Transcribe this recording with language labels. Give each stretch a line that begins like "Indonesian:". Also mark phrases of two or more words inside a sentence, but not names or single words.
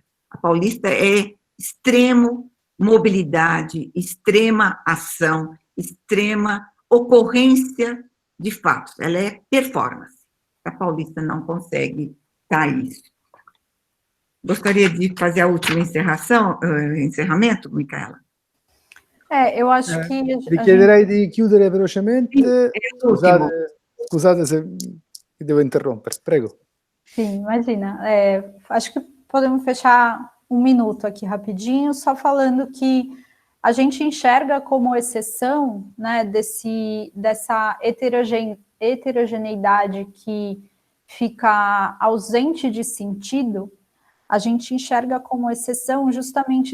Portuguese: A Paulista é extremo mobilidade, extrema ação, extrema ocorrência de fatos, ela é performance. A Paulista não consegue dar isso. Gostaria de fazer a última encerramento, Micaela? Eu acho que...
Italian: Richiederei di chiudere velocemente. Scusate se devo interrompere, prego.
Portuguese: Sim, imagina. Acho que podemos fechar um minuto aqui rapidinho, só falando que a gente enxerga como exceção, né, dessa heterogeneidade que fica ausente de sentido, A gente enxerga como exceção justamente